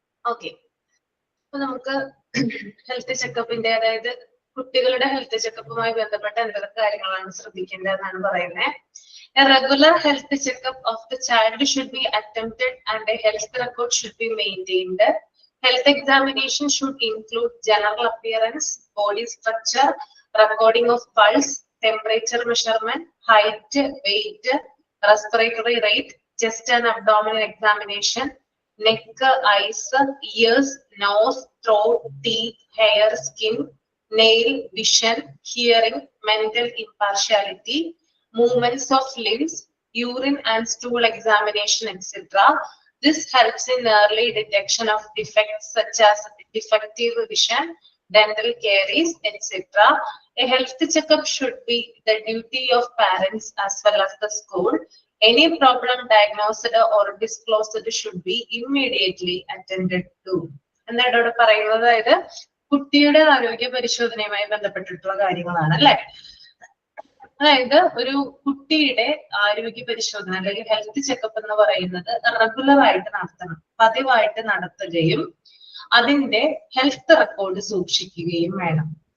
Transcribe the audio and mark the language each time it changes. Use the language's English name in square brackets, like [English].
[Malayalam] Okay, അപ്പൊ നമുക്ക് health ചെക്കപ്പിന്റെ, അതായത് കുട്ടികളുടെ ഹെൽത്ത് ചെക്കപ്പുമായി ബന്ധപ്പെട്ട എന്തൊക്കെ കാര്യങ്ങളാണ് ശ്രദ്ധിക്കേണ്ടതെന്നാണ് പറയുന്നത്. [English] A regular health checkup of the child should be attempted and a health record should be maintained. Health examination should include general appearance, body structure, recording of pulse, temperature measurement, height, weight, respiratory rate, chest and abdominal examination, neck, eyes, ears, nose, throat, teeth, hair, skin, nail, vision, hearing, mental impartiality, movements of limbs, urine and stool examination, etc. This helps in early detection of defects such as defective vision, dental caries, etc. A health checkup should be the duty of parents as well as the school. Any problem diagnosed or disclosed should be immediately attended to. [Malayalam] എന്താണ് ഇവിടെ പറയുന്നത്? അതായത് കുട്ടിയുടെ ആരോഗ്യ പരിശോധനയുമായി ബന്ധപ്പെട്ടിട്ടുള്ള കാര്യങ്ങളാണ് അല്ലെ. അതായത് ഒരു കുട്ടിയുടെ ആരോഗ്യ പരിശോധന അല്ലെങ്കിൽ ഹെൽത്ത് ചെക്കപ്പ് എന്ന് പറയുന്നത് റെഗുലർ ആയിട്ട് നടത്തണം, പതിവായിട്ട് നടത്തുകയും അതിന്റെ ഹെൽത്ത് റെക്കോർഡ് സൂക്ഷിക്കുകയും വേണം.